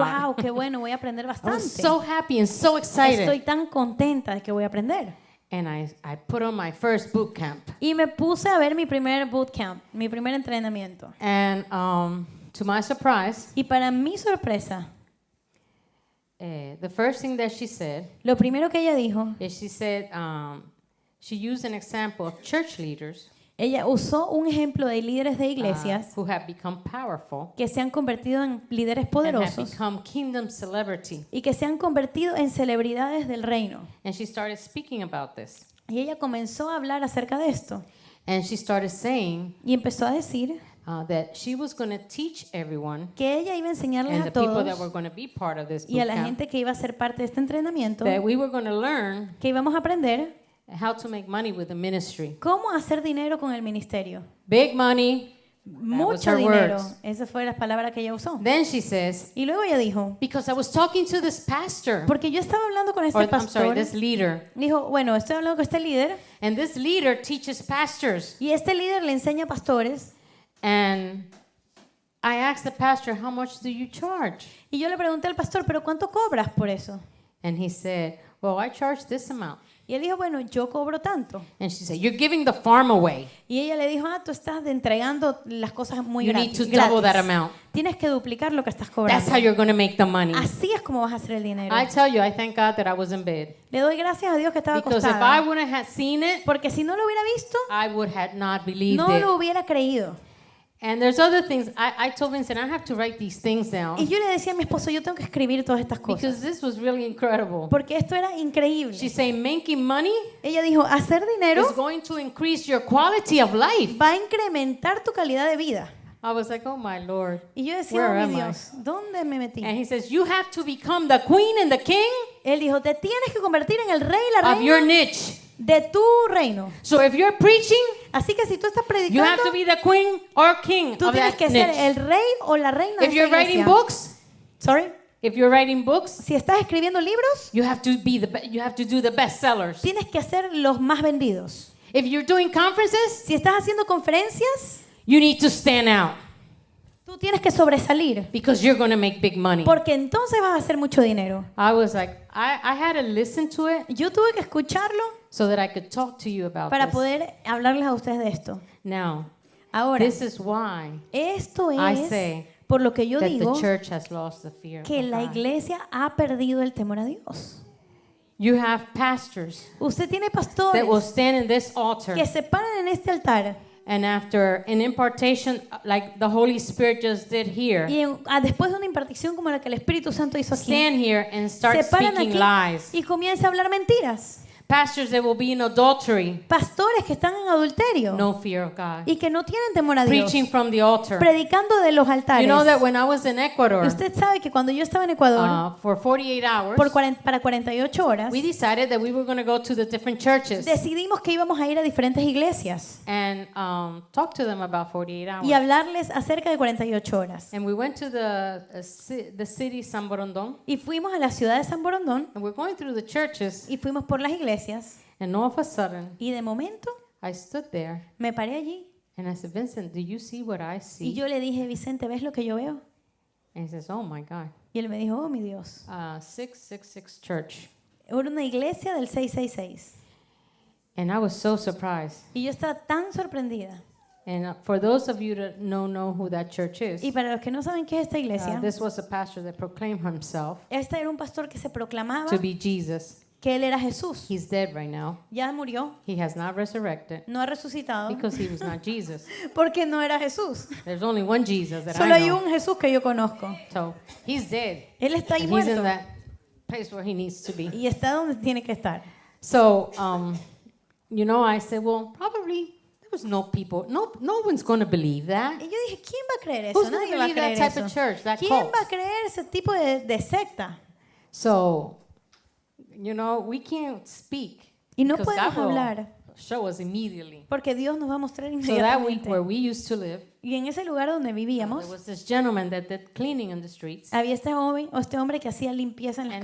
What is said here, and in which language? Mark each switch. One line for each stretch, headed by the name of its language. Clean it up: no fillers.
Spanish: wow, qué bueno, voy a aprender
English: I was
Spanish: bastante.
English: so happy and so excited.
Spanish: Estoy tan contenta de que voy a aprender.
English: And I put on my first boot camp.
Spanish: Y me puse a ver mi primer bootcamp, mi primer entrenamiento.
English: And to my surprise,
Spanish: Y para mi sorpresa,
English: the first thing that she said
Spanish: lo primero que ella dijo,
English: is she said, she used an example of church leaders
Spanish: ella usó un ejemplo de líderes de iglesias
English: who have become powerful
Spanish: que se han convertido en líderes
English: and have
Spanish: poderosos
English: become kingdom celebrity.
Spanish: y que se han convertido en celebridades del reino.
English: And she started speaking about this.
Spanish: Y ella comenzó a hablar acerca de esto
English: And she started saying
Spanish: y empezó a decir
English: that she was going to teach everyone
Spanish: que ella iba a enseñarles
English: and
Spanish: a
English: the people that
Spanish: todos
English: were going to be part of this
Spanish: y a
English: boot
Spanish: la
English: camp
Spanish: gente que iba a ser parte de este entrenamiento
English: that we were going to learn
Spanish: que íbamos a aprender
English: how to make money with the ministry.
Spanish: cómo hacer dinero con el ministerio.
English: Big money. was
Spanish: Mucho
English: her
Spanish: dinero.
English: words.
Spanish: Esas fueron las palabras que ella usó.
English: Then she says,
Spanish: Y luego ella dijo,
English: because I was talking to this pastor,
Spanish: porque yo estaba hablando con
English: or
Spanish: este
English: I'm sorry,
Spanish: pastor.
English: this leader,
Spanish: Dijo, bueno, estoy hablando con este líder
English: and this leader teaches pastors.
Spanish: y este líder le enseña a pastores.
English: And I asked the pastor, how much do you charge?
Spanish: Y yo le pregunté al pastor, ¿pero cuánto cobras por eso?
English: And he said, well, I charge this amount.
Spanish: Y él dijo, bueno, yo cobro tanto.
English: And she said, you're giving the farm away.
Spanish: Y ella le dijo, tú estás entregando las cosas muy
English: You need to
Spanish: gratis.
English: double that amount.
Spanish: Tienes que duplicar lo que estás
English: That's
Spanish: cobrando.
English: how you're going to make the money.
Spanish: Así es como vas a hacer el dinero.
English: I tell you, I thank God that I was in bed.
Spanish: Le doy gracias a Dios que estaba
English: Because if I
Spanish: acostada.
English: wouldn't have seen it,
Spanish: Porque si no lo hubiera visto,
English: I would have not believed
Spanish: no
English: it.
Spanish: lo hubiera creído.
English: And there's other things. I told Vincent, I have to write these things down
Spanish: Y yo le decía a mi esposo, yo tengo que escribir todas estas cosas.
English: because this was really incredible.
Spanish: Porque esto era increíble.
English: She's saying making money
Spanish: Ella dijo, hacer dinero
English: is going to increase your quality of life.
Spanish: va a incrementar tu calidad de vida.
English: I was like, oh my Lord.
Spanish: Y yo decía,
English: Where oh am
Spanish: mi
English: I?
Spanish: Dios, ¿dónde me metí?
English: And he says, you have to become the queen and the king
Spanish: Él dijo, te tienes que convertir en el rey y la
English: of your
Spanish: reina
English: niche.
Spanish: de tu reino.
English: So if you're preaching,
Spanish: Así que si tú estás
English: you have
Spanish: predicando,
English: to be the queen or king
Spanish: tú
English: of
Spanish: tienes
English: that
Spanish: que ser
English: niche.
Spanish: el rey o la reina de
English: If
Spanish: esa
English: you're writing
Spanish: iglesia.
English: books, Sorry. if you're writing books,
Spanish: Si estás escribiendo libros,
English: you have to be you have to do the best sellers.
Spanish: tienes que hacer los más vendidos.
English: If you're doing conferences,
Spanish: Si estás haciendo conferencias,
English: you need to stand out
Spanish: tú tienes que sobresalir.
English: because you're going to make big money.
Spanish: Porque entonces vas a hacer mucho dinero.
English: I was like, I had to listen to it
Spanish: Yo tuve que escucharlo
English: so that I could talk to you about
Spanish: para
English: this.
Spanish: poder hablarles a ustedes de esto.
English: Now,
Spanish: Ahora,
English: this is why
Spanish: esto
English: I
Spanish: es
English: say
Spanish: por lo que yo
English: that
Spanish: digo
English: the church has lost the fear
Spanish: que
English: of
Spanish: la
English: God.
Spanish: iglesia ha perdido el temor a Dios.
English: You have pastors
Spanish: Usted tiene
English: that will
Spanish: pastores
English: stand in this altar
Spanish: que se paran en este altar
English: and after an impartation like the Holy Spirit just did here,
Spanish: y después de una impartición como la que el Espíritu Santo hizo aquí,
English: stand here and start
Spanish: se paran
English: speaking
Spanish: aquí
English: lies.
Spanish: y comienza a hablar mentiras.
English: Pastors that will be in adultery,
Spanish: Pastores que están en adulterio
English: no fear of God.
Spanish: y que no tienen temor a Dios,
English: Preaching from the altar.
Spanish: predicando de los altares.
English: You know that when I was in Ecuador
Spanish: Y usted sabe que cuando yo estaba en Ecuador,
English: for 48 hours,
Spanish: para 48 horas,
English: we decided that we were going to go to the different churches
Spanish: decidimos que íbamos a ir a diferentes iglesias
English: and talk to them about 48 hours.
Spanish: y hablarles acerca de 48 horas.
English: And we went to the city San Borondón,
Spanish: Y fuimos a la ciudad de San Borondón
English: and we're going through the churches,
Spanish: y fuimos por las iglesias
English: and all of a sudden,
Spanish: y de momento
English: I stood there
Spanish: me paré allí
English: and I said, Vincent, do you see what I
Spanish: y
English: see?
Spanish: yo le dije, Vicente, ¿ves lo que yo veo?
English: And he says, oh my God,
Spanish: Y él me dijo, oh mi Dios,
English: 666 church.
Spanish: era una iglesia del 666.
English: And I was so surprised.
Spanish: Y yo estaba tan sorprendida.
English: And for those of you that don't know who that church is,
Spanish: Y para los que no saben qué es esta iglesia,
English: this was a pastor that proclaimed himself
Spanish: este era un pastor que se proclamaba
English: to be Jesus.
Spanish: que él era Jesús.
English: He's dead right now.
Spanish: Ya murió,
English: He has not resurrected
Spanish: no ha resucitado,
English: because he was not Jesus.
Spanish: porque no era Jesús.
English: There's only one Jesus that
Spanish: Solo
English: I
Spanish: hay
English: know.
Spanish: un Jesús que yo conozco.
English: So he's dead.
Spanish: Él está ahí
English: And he's in
Spanish: muerto
English: that place where he needs to be.
Spanish: y está donde tiene que estar.
English: So, you know, I said, well, probably there was no people, no one's going to believe that.
Spanish: Y yo dije, ¿quién va a creer eso?
English: Who's going
Spanish: Nadie
English: to
Spanish: va a
English: believe that
Spanish: creer
English: type of
Spanish: eso.
English: church, that
Spanish: ¿Quién
English: cult?
Spanish: va a creer ese tipo de secta?
English: So, you know, we can't speak
Spanish: Y no
English: because
Spanish: podemos
English: God will
Spanish: hablar
English: show us immediately.
Spanish: porque Dios nos va a mostrar
English: So that week
Spanish: inmediatamente.
English: where we used to live,
Spanish: Y en ese lugar donde
English: there
Spanish: vivíamos,
English: was this gentleman that did cleaning in the streets,
Spanish: había este hombre que hacía limpieza en las